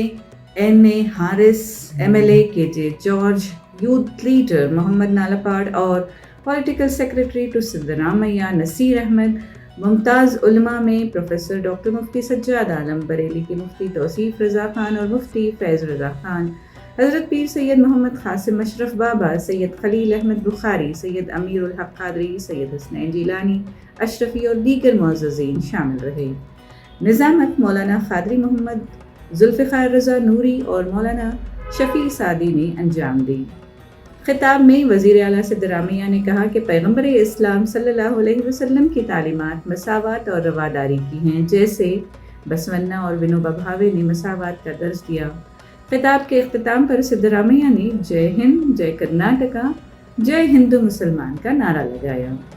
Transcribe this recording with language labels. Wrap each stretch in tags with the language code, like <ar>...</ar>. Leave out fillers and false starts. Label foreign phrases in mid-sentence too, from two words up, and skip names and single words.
<ur>این اے حارث، ایم ایل اے کے جے جارج,</ur> <en>youth leader</en> <ur>محمد نالاپاڑ اور</ur> <en>political secretary to</en> <ur>سدارامیا نصیر احمد، ممتاز علما میں</ur> <en>Professor Doctor</en> <ur>مفتی سجاد عالم، بریلی کے مفتی توصیف رضا خان اور مفتی فیض رضا خان، حضرت پیر سید محمد قاسم اشرف بابا، سید خلیل احمد بخاری، سید امیر الحق قادری، سید حسنین جیلانی اشرفی اور دیگر معززین شامل رہے. نظامت مولانا قادری محمد ذوالفقار رضا نوری اور مولانا شفیع سعدی نے انجام دی. خطاب میں وزیر اعلیٰ سدارامیا نے کہا کہ پیغمبر اسلام</ur> <ar>صلى الله عليه وسلم</ar> <ur>کی تعلیمات مساوات اور رواداری کی ہیں، جیسے بسونا اور ونوبا بھاوے نے مساوات کا درج دیا. خطاب کے اختتام پر سدارامیا نے جے ہند، جے کرناٹکا، جے ہندو مسلمان کا نعرہ لگایا.</ur>